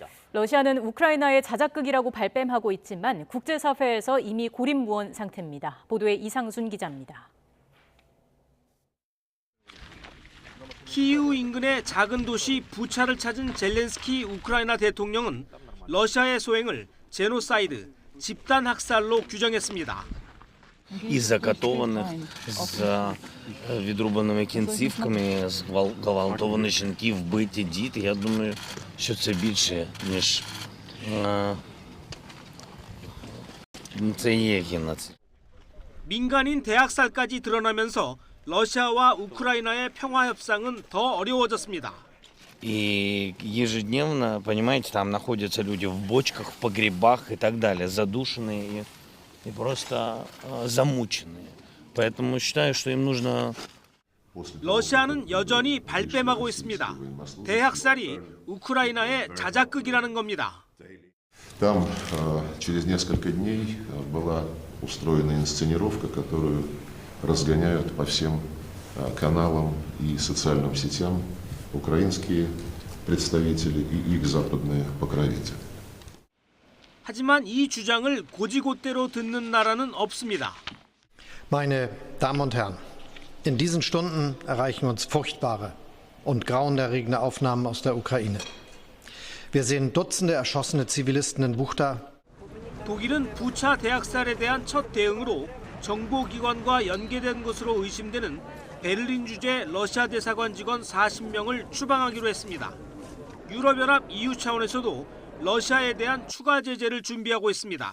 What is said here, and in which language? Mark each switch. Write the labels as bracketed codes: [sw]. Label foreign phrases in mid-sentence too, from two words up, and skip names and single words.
[ko] 러시아는 우크라이나의 자작극이라고 발뺌하고 있지만 국제사회에서 이미 고립무원 상태입니다. 보도에 이상순 기자입니다. 키이우 인근의 작은 도시 부차를 찾은 젤렌스키 우크라이나 대통령은 러시아의 소행을 제노사이드, 집단 학살로 규정했습니다. [uk] І закатованих з відрубаними кінцівками, зґвалтовані жінки, вбиті діти. Я думаю, що це більше, ніж це є геноцид. [ko] 민간인 대학살까지 드러나면서 러시아와 우크라이나의 평화 협상은 더 어려워졌습니다. [ru] И ежедневно, понимаете, там находятся люди в бочках, в погребах и так далее, задушенные и просто замученные. Поэтому считаю, что им нужно... [ko] 러시아는 여전히 발뺌하고 있습니다. 대학살이 우크라이나의 자작극이라는 겁니다. [ru] Там через несколько дней была устроена инсценировка, которую разгоняют по всем каналам и социальным сетям украинские представители и их западные покровители. [ko] 하지만 이 주장을 고지곳대로 듣는 나라는 없습니다. [de] Meine Damen und Herren, in diesen Stunden erreichen uns furchtbare und grauenerregende Aufnahmen aus der Ukraine. Wir sehen Dutzende erschossene Zivilisten in Buchta. [ko] 독일은 부차 대학살에 대한 첫 대응으로 정보기관과 연계된 것으로 의심되는 베를린 주재 러시아 대사관 직원 40명을 추방하기로 했습니다. 유럽연합 EU 차원에서도 러시아에 대한 추가 제재를 준비하고 있습니다.